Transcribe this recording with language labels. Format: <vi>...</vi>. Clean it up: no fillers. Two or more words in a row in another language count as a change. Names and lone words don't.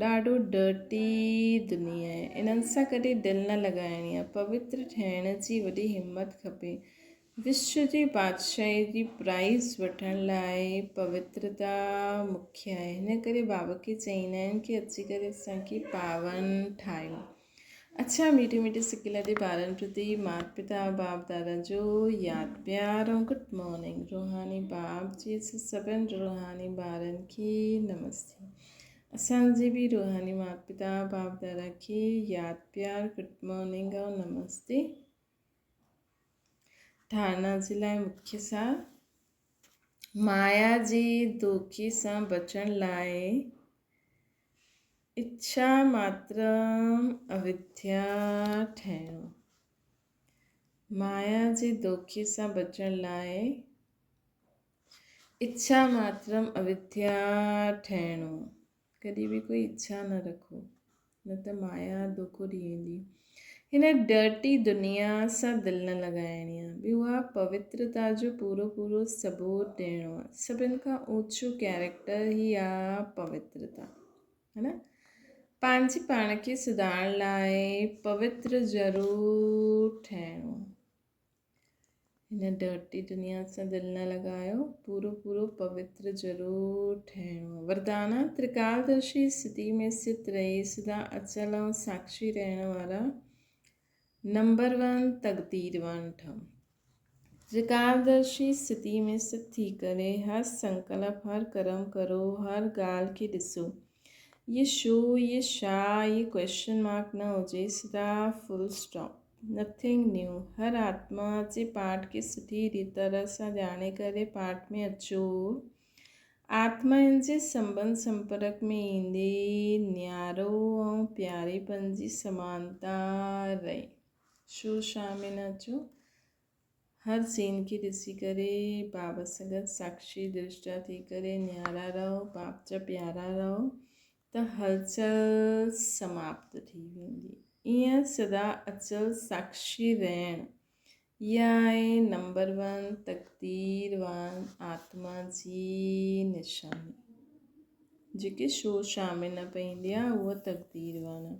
<sd>ॾाढो डर्टी दुनिया आहे। इन्हनि सां कॾहिं दिलि न लॻाइणी आहे। पवित्र ठहिण जी वॾी हिमत खपे। विश्व जी बादशाही जी प्राइज़ वठण लाइ पवित्रता मुख्य आहे। हिन करे बाबा खे चवंदा आहिनि कि अची करे असांखे पावन ठाहियो। अच्छा, मीठे मीठे सिकिलते ॿारनि प्रति माता पिता बाप दादा जो यादि प्यार ऐं</sd> <en>good morning.</en> <sd>रूहानी बाप जी सभिनि रूहानी ॿारनि खे नमस्ते। असांजे बि रूहानी माता पिता बाप दादा खे यादि प्यार</sd> <en>good morning</en> <sd>ऐं नमस्ते। धारणा जे लाइ मुख्य सार। माया जे धोखे सां बचण लाइ इच्छा मात्र अविद्या ठहिणो। माया जे दोखे सां बचण लाइ इच्छा मात्रम अविद्या ठहिणो। कॾहिं बि कोई इच्छा न रखो, न त माया दोखो ॾी वेंदी। हिन डर्टी दुनिया सां दिलि न लॻाइणी आहे। ॿियो आहे पवित्रता जो पूरो पूरो सबूत ॾियणो आहे। सभिनि खां ऊचो कैरेक्टर ई आहे पवित्रता, है न। पंहिंजे पाण खे सुधारण लाइ पवित्र ज़रूरु ठहिणो। हिन डर्टी दुनिया सां दिलि न लॻायो, पूरो पूरो पवित्र ज़रूरु ठहिणो। वरदान त्रिकालदर्शी स्थिति में स्थित रही सदा अचल ऐं साक्षी रहण वारा नंबर 1 तक़दीरवान ठहो। त्रिकालदर्शी स्थिति में स्थित थी करे हर संकल्प, हर कर्म करो, हर ॻाल्हि खे ॾिसो। ये शो, ये छा, ये</sd> <en>question mark</en> <sd>न हुजे, सदा</sd> <en>full stop, nothing new.</en> <sd>हर आत्मा जे पाठ खे सुठी तरह सां ॼाणे करे पाठ में अचो। आत्माउनि जे संबंध संपर्क में ईंदे न्यारो ऐं प्यारेपन जी समानता रहे। शो छा में न अचो, हर सीन खे ॾिसी करे बाबा सां गॾु साक्षी दृष्टा थी करे न्यारा रहो, बाप जा प्यारा रहो, त हलचल समाप्त थी वेंदी। ईअं सदा अचल साक्षी रहण, इहा आहे नंबर 1 तक़दीरवान आत्मा जी निशानी। जेके शो छा में न पईंदी आहे उहा तक़दीरवान आहे।</sd>